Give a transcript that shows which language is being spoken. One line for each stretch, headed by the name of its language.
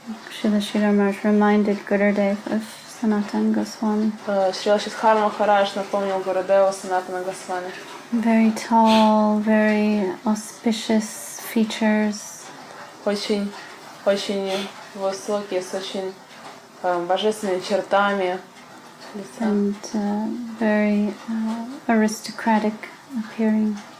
English: Srila Sridhar Maharaj reminded Gurudev of Sanatana Goswami.
Russian: Шрила Шридхар Махарадж напомнил Гурудеву Санатана Госвами.
English: Very tall, very auspicious features.
Russian: Очень высокий, с очень божественными чертами лица.
English: And very aristocratic appearing.